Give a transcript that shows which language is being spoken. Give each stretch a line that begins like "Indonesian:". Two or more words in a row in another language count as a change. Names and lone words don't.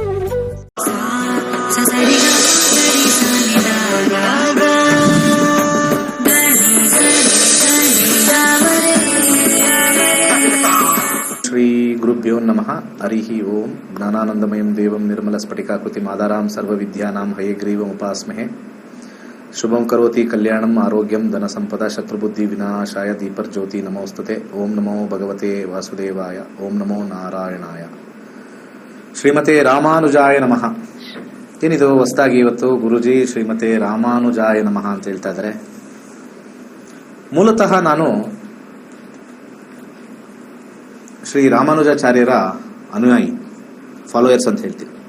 Sanskrit: ಶ್ರೀ ಗುರುಭ್ಯೋ ನಮಃ. ಹರಿಃ ಓಂ. ಜ್ಞಾನಾನಂದಮಯಂ ದೇವಂ ನಿರ್ಮಲ ಸ್ಫಟಿಕಾಕೃತಿಂ ಆಧಾರಾಂ ಸರ್ವವಿದ್ಯಾನಾಂ ಹಯಗ್ರೀವಮುಪಾಸ್ಮಹೇ. ಶುಭಂ ಕರೋತಿ ಕಲ್ಯಾಣಂ ಆರೋಗ್ಯಂ ಧನ ಸಂಪದ ಶತ್ರುಬುದ್ಧಿ ವಿನಾಶಾಯ ದೀಪರ್ಜ್ಯೋತಿ ನಮೋಸ್ತುತೆ. ಓಂ ನಮೋ ಭಗವತೆ ವಾಸುದೇವಾಯ. ಓಂ ನಮೋ ನಾರಾಯಣಾಯ. ಶ್ರೀಮತೆ ರಾಮಾನುಜಾಯ ನಮಃ.
Kannada: ಏನಿದು ಹೊಸದಾಗಿ ಇವತ್ತು ಗುರುಜಿ
Sanskrit: ಶ್ರೀಮತೆ ರಾಮಾನುಜಾಯ ನಮಃ
Kannada: ಅಂತ ಹೇಳ್ತಾ ಇದ್ದಾರೆ. ಮೂಲತಃ ನಾನು ಶ್ರೀ ರಾಮಾನುಜಾಚಾರ್ಯರ ಅನುಯಾಯಿ, ಫಾಲೋಯರ್ಸ್ ಅಂತ ಹೇಳ್ತೀನಿ.